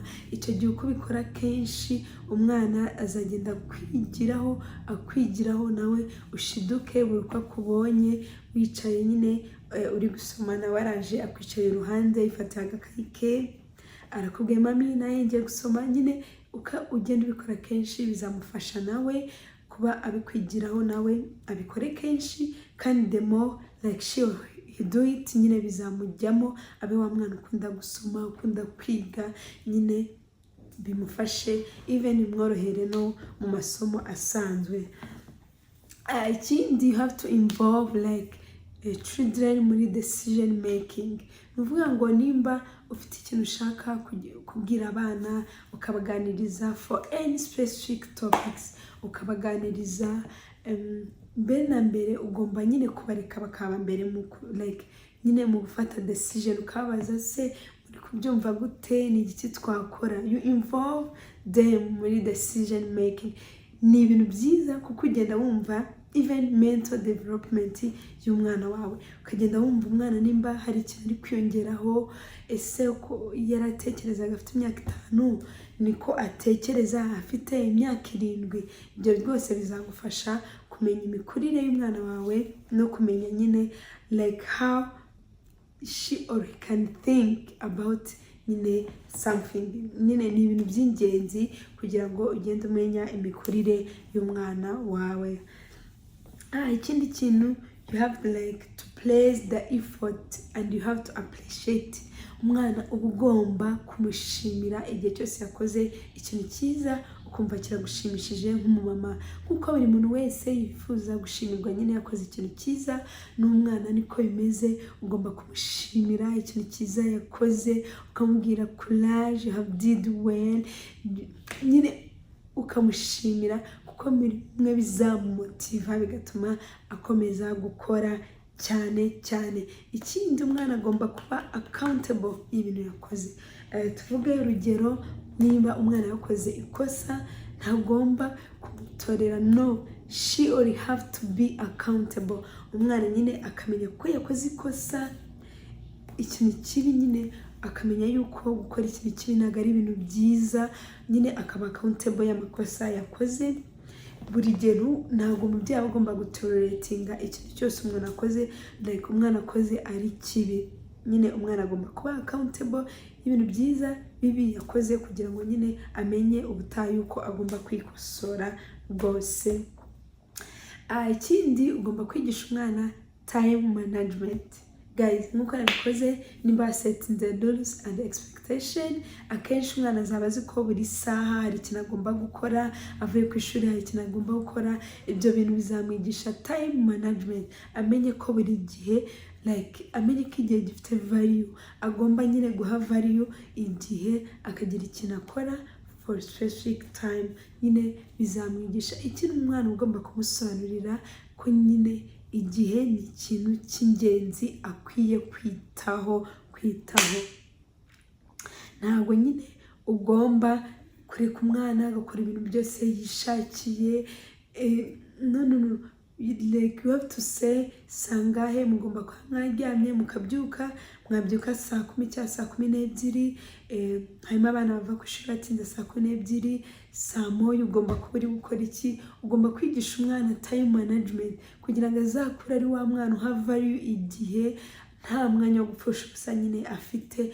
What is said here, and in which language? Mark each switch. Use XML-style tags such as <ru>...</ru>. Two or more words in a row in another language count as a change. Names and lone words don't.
<rw>Icyo gihe uko ubikora kenshi, umwana azagenda akwigiraho, nawe ushiduke buri uko akubonye wicaye nyine uri gusoma, nawe araje akwicaye iruhande, yifatiye agakayi ke, arakubwiye mami nawe ngiye gusoma. Nyine ugenda ubikora kenshi, bizamufasha nawe kuba abikwigiraho, nawe abikore kenshi, kandi</rw> <en>the more like you do it,</en> <rw>nyine bizamujyamo, abe wa mwana ukunda gusoma, ukunda kwiga, nyine bimufashe even imworohere no mu masomo asanzwe. Ikindi,</rw> <en>you have to involve like children muri decision making.</en> <rw>Ni ukuvuga ngo nimba ufite ikintu ushaka kubwira abana, ukabaganiriza</rw> <en>for any specific topics,</en> <rw>ukabaganiriza mbere na mbere, ugomba nyine kubareka bakaba mbere nyine mu gufata decision. Ukabaza se muri kubyumva gute, ni iki twakora.</rw> <en>You involve them muri decision making.</en> <rw>Ni ibintu byiza kuko ugenda wumva even</rw> <en>mental development</en> <rw>y'umwana wawe, ukagenda wumva umwana nimba hari ikintu ari kwiyongeraho. Ese uko yaratekerezaga afite imyaka 5 niko atekereza afite imyaka 7. Ibyo rwose bizagufasha kumenya imikurire y'umwana wawe, no kumenya nyine</rw> <en>like how she or he can think about</en> <rw>nyine something. Nyine ni ibintu by'ingenzi kugira ngo ugende umenya imikurire y'umwana wawe. Ikindi kintu,</rw> <en>you have like to place the effort and you have to appreciate.</en> <rw>Umwana uba ugomba kumushimira igihe cyose yakoze ikintu cyiza, ukumva kiragushimishije nk'umumama. Kuko buri muntu wese yifuza gushimirwa nyine yakoze ikintu cyiza, n'umwana niko bimeze. Ugomba kumushimira ikintu cyiza yakoze, ukamubwira courage,</rw> <en>you have did well,</en> <rw>nyine ukamushimira, kuko bimwe bizamumotiva bigatuma akomeza gukora cyane cyane. Ikindi, umwana agomba kuba accountable y'ibintu yakoze. Tuvuge urugero, niba umwana yakoze ikosa, ntagomba kumutorera. No,</rw> <en>she or have to be accountable.</en> <rw>Umwana nyine akamenya ko yakoze ikosa, ikintu kibi, nyine akamenya yuko gukora ikintu kibi ntabwo ari ibintu byiza, nyine akaba accountable y'amakosa yakoze. Buri gihe ntabwo umubyeyi aba agomba gutoleratinga ikintu cyose umwana akoze, like umwana akoze ari kibi. Nyine umwana agomba kuba accountable y'ibintu byiza, bibi yakoze, kugira ngo nyine amenye ubutaha yuko agomba kwikosora rwose. Ikindi, ugomba kwigisha umwana</rw> <en>time management.</en> <rw>Guys, nkuko nabikoze, nimba</rw> <en>setting the rules and expectation,</en> <rw>akenshi umwana azaba azi ko buri saha hari ikintu agomba gukora, avuye ku ishuri hari ikintu agomba gukora. Ibyo bintu bizamwigisha</rw> <en>time management,</en> <rw>amenye ko buri gihe like amenye ko igihe gifite value, agomba nyine guha value igihe, akagira ikintu akora</rw> <en>for specific time.</en> <rw>Nyine bizamwigisha ikintu umwana ugomba kumusobanurira ko nyine igihe ni ikintu cy'ingenzi akwiye kwitaho. Ntabwo nyine ugomba kureka umwana agakora ibintu byose yishakiye. No,</rw> <en>like you have to say</en> <rw>sangahe mugomba kuba mwaryamye mukabyuka, mwabyuka saa 10 cyangwa saa 12. Hanyuma abana bava ku ishuri batinze saa 12, saa 1 ugomba kuba uri gukora iki. Ugomba kwigisha umwana</rw> <en>time management</en> <rw>kugira ngo azakure ari wa mwana uha value igihe, nta mwanya wo gupfusha ubusa nyine afite.</rw>